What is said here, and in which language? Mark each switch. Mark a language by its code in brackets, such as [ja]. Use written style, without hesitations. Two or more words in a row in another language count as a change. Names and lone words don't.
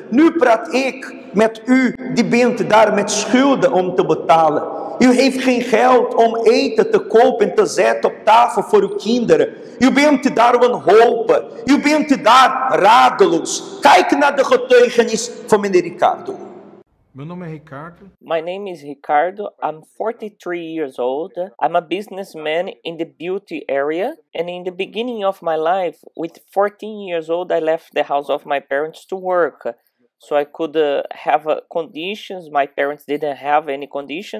[nl] Nu praat ik met u die bent daar met schulden om te betalen. U heeft geen geld om eten te kopen en te zetten op tafel voor uw kinderen. U bent daar wanhopig. U bent daar radeloos. Kijk naar de getuigenis van meneer Ricardo. [pt] Meu nome é Ricardo. [en] My name is Ricardo. I'm 43 years old. I'm a businessman in the beauty area. And in the beginning of my life, with 14 years old, I left the house of my parents to work. So I could have conditions. My parents didn't have any condition.